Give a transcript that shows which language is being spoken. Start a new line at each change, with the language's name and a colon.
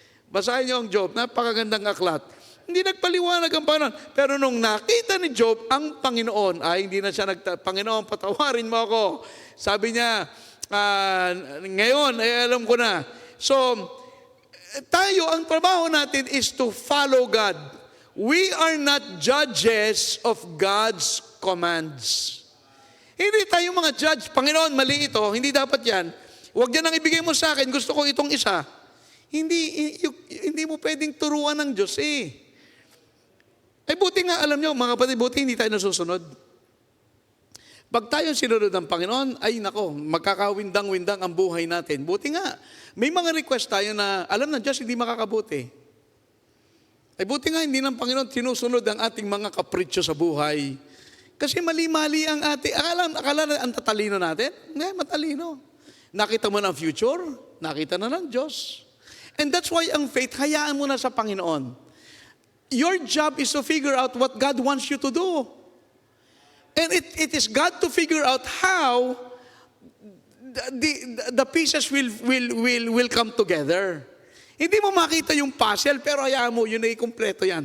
Filipino: Basahin niyo ang Job, napakagandang aklat. Hindi nagpaliwanag ang Panginoon. Pero nung nakita ni Job ang Panginoon, hindi na siya Panginoon, patawarin mo ako. Sabi niya, ngayon, alam ko na. So, tayo, ang trabaho natin
English: is to follow God. We are not judges of God's commands.
Filipino: Hindi tayo mga judge. Panginoon, mali ito. Hindi dapat yan. Huwag yan ang ibigay mo sa akin. Gusto ko itong isa. Hindi mo pwedeng turuan ng Diyos eh. Ay buti nga, alam nyo, mga kapatid, buti hindi tayo nasusunod. Pag tayo sinunod ng Panginoon, ay nako, magkakawindang-windang ang buhay natin. Buti nga, may mga request tayo na alam ng Diyos hindi makakabuti. Ay buti nga, hindi ng Panginoon sinusunod ang ating mga kapritsyo sa buhay. Kasi mali-mali ang ating, akala na ang tatalino natin? Hindi, matalino. Nakita mo na ang future, nakita na ng Diyos.
English: And that's why
Filipino: ang faith, hayaan mo na sa Panginoon.
English: Your job is to figure out what God wants you to do. And it is God to figure out how the pieces will come together.
Filipino: Hindi mo makita yung puzzle, pero hayaan mo, yun ay kumpleto yan.